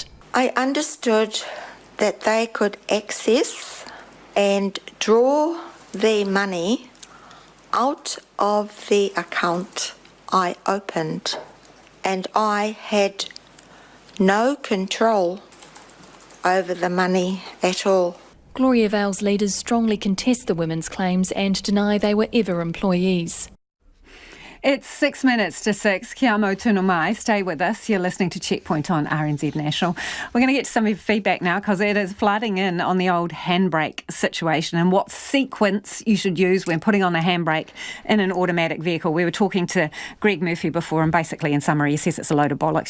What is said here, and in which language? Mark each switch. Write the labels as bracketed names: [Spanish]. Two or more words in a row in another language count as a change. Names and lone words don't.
[English] I understood that they could access and draw their money out of the account I opened, and I had no control over the money at all. Gloriavale's leaders strongly contest the women's claims and deny they were ever employees. It's 6 minutes to 6. [Māori] Kia mau tunu mai. [English] Stay with us. You're listening to Checkpoint on RNZ National. We're going to get to some of your feedback now because it is flooding in on the old handbrake situation and what sequence you should use when putting on the handbrake in an automatic vehicle. We were talking to Greg Murphy before and basically in summary he says it's a load of bollocks.